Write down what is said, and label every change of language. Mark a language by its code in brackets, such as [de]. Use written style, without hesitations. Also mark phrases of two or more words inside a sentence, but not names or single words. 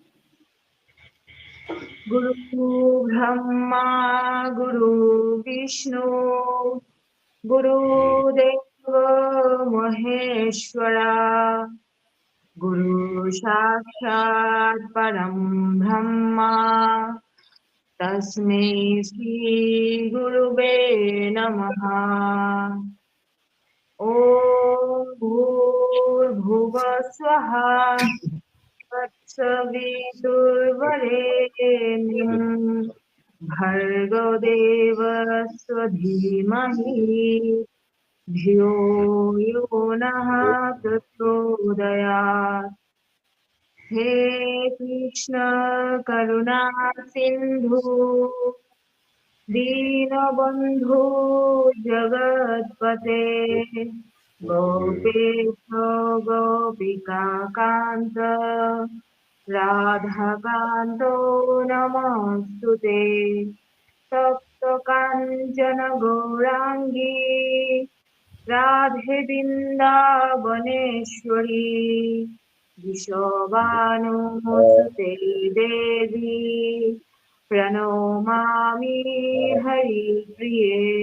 [sa] গুরু ব্রহ্মা গুরু বিষ্ণু গুরুদেব মহেশ্বরা গুরু সাক্ষাৎ পরম ব্রহ্মা তস্मै শ্রী গুরুবে নমঃ। ওম ভূর্ভুবঃ স্বঃ তৎসবিতুর্বরেণ্যং ভর্গো দেবস্য ধীমহি ধিयो यो नः प्रचोदयात्। हे कृष्ण करुणा सिन्धु दीनबन्धु जगत्पते गोपेश गोपिका कान्त राधाकान्तो नमोऽस्तुते। কাঞ্চন গৌরাঙ্গী রাধে বৃন্দাবনেশ্বরী বিশ্ববানুসুতে দেবী প্রণমামি হরিপ্রিয়ে।